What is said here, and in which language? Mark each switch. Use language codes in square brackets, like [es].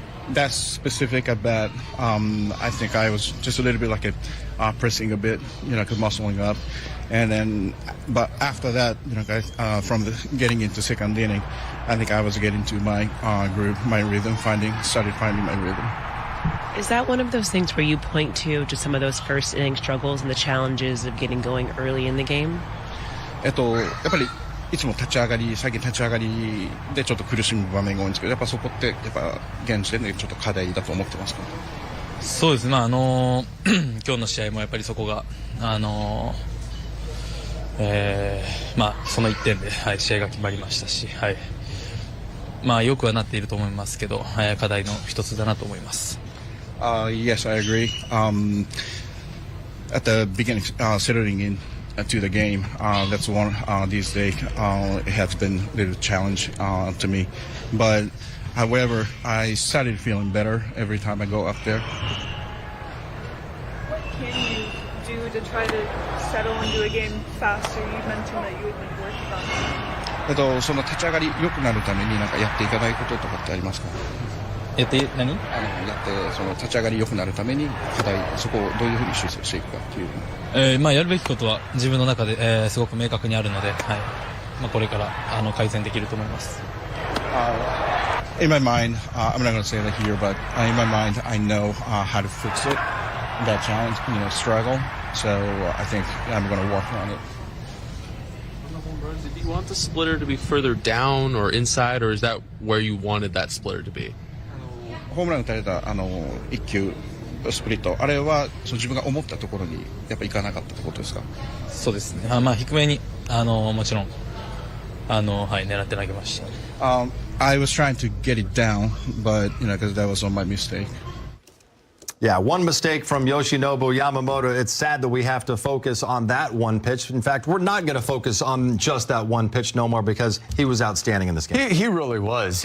[en] That specific at bat, I think I was just a little bit like pressing a bit, muscling up, and then, but after that, from getting into second inning, I think I was getting to my groove, my rhythm, started finding my rhythm. Is that one of those things where you point to just some of those first inning struggles and the challenges of getting going early in the game? [ja] やっぱりいつも最近立ち上がりでちょっと苦しむ場面が多いんですけど、やっぱそこって現時点でちょっと課題だと思ってますか？そうですね。今日の試合もやっぱりそこがその1点で、試合が決まりましたし、よくはなっていると思いますけど、課題の一つだなと思います。 [en] Yes, I agree. At the beginning, settling in to the game, that's one these days. It has been a little challenge to me, but however, I started feeling better every time I go up there. What can you do to try to settle into a game faster? You mentioned that you had been working on that. [ja] その立ち上がり良くなるためにやっていかないこととかってありますか？やってその立ち上がり良くなるために課題、そこをどういうふうに修正していくかっていう。やるべきことは自分の中で、すごく明確にあるので、これから改善できると思います。 [en] In my mind, I'm not going to say that here, but in my mind, I know how to fix it. That challenge, struggle. So I think I'm going to work on it. Did you want the splitter to be further down or inside, or is that where you wanted that splitter to be? [ja] ホームラン打たれた1球スプリット、あれは自分が思ったところにやっぱ行かなかったってことですか？そうですね。低めにもちろん狙って投げました。 [en] I was trying to get it down, but because that was on my mistake. Yeah, one mistake from Yoshinobu Yamamoto. It's sad that we have to focus on that one pitch. In fact, we're not going to focus on just that one pitch no more because he was outstanding in this game. He really was.